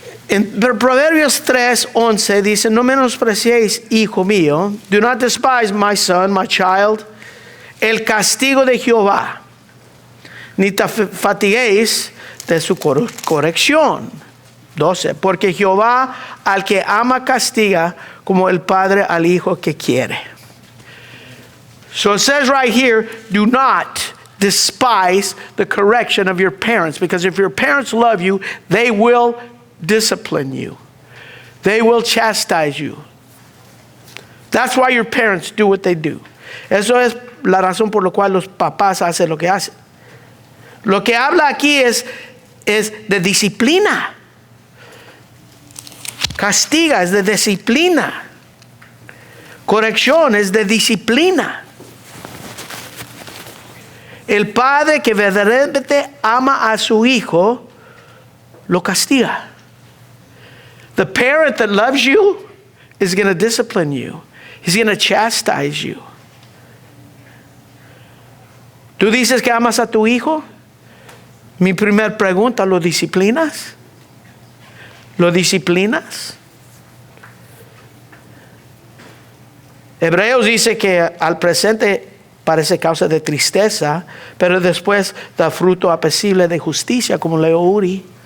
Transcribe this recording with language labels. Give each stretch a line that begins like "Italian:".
Spanish: En Proverbios 3:11 dice, no menospreciéis, hijo mío,
English: do not despise, my son, my child,
Spanish: el castigo de Jehová, ni te fatiguéis de su corrección. 12, porque Jehová al que ama castiga, como el padre al hijo que quiere.
English: So it says right here, do not despise the correction of your parents, because if your parents love you, they will discipline you. They will chastise you. That's why your parents do what they do.
Spanish: Eso es la razón por la cual los papás hacen lo que hacen. Lo que habla aquí es de disciplina. Castiga es de disciplina. Corrección es de disciplina. El padre que verdaderamente ama a su hijo, lo castiga.
English: The parent that loves you is going to discipline you. He's going to chastise you.
Spanish: ¿Tú dices que amas a tu hijo? Mi primer pregunta, ¿lo disciplinas? ¿Lo disciplinas? Hebreos dice que al presente parece causa de tristeza, pero después da fruto apacible de justicia, como leo Uri.